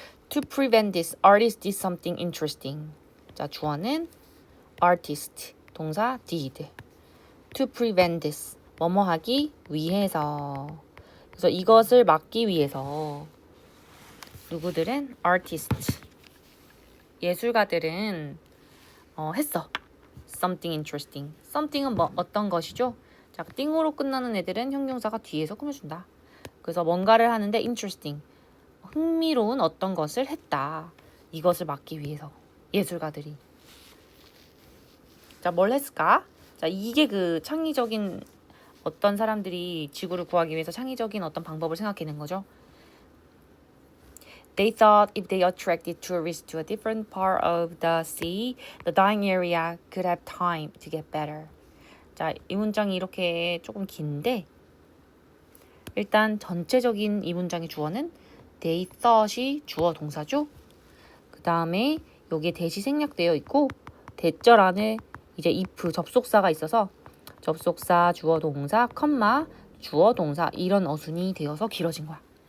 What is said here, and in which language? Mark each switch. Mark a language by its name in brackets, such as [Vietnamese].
[English] To prevent this, artist did something interesting. [Korean] 자, 주어는 artist, 동사 did. [English] To prevent this, [Korean] 뭐뭐 하기 위해서. 그래서 이것을 막기 위해서 누구들은 artist, 예술가들은 했어. [English] something interesting. [Korean] something은 뭐 어떤 것이죠? 자, 띵으로 끝나는 애들은 형용사가 뒤에서 꾸며준다. 그래서 뭔가를 하는데 interesting, 흥미로운 어떤 것을 했다. 이것을 막기 위해서 예술가들이. 자, 뭘 했을까? 자, 이게 그 창의적인 어떤 사람들이 지구를 구하기 위해서 창의적인 어떤 방법을 생각해낸 거죠. [English] They thought if they attracted tourists to a different part of the sea, the dying area could have time to get better. [Korean] 자, 이 문장이 이렇게 조금 긴데 일단 전체적인 이 문장의 주어는 they thought이 주어 동사죠. 그 다음에 여기에 that이 생략되어 있고 대절 안에 이제 if 접속사가 있어서 접속사 주어 동사 컴마 주어 동사 이런 어순이 되어서 길어진 거야.